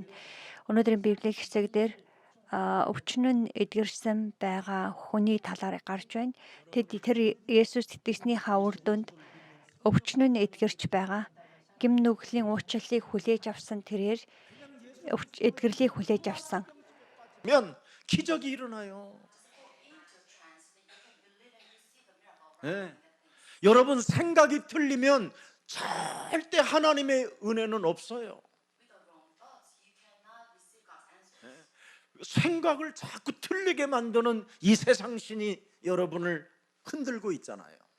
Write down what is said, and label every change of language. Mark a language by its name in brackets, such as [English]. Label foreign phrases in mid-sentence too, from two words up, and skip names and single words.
[Mongolian] Өнөөдрийн Библийн хэсэг дээр өвчнөн эдгэрсэн байгаа хүний талаар гарч байна. Тэр Есүс итгэснийхаа үр дүнд өвчнөн эдгэрч байгаа. Гим нүглийн уучлалыг хүлээж авсан тэрээр эдгэрлийг хүлээж авсан. [Korean] 면 기적이 일어나요. 네. 여러분 생각이 틀리면 절대 하나님의 은혜는 없어요. 네. 생각을 자꾸 틀리게 만드는 이 세상신이 여러분을 흔들고 있잖아요.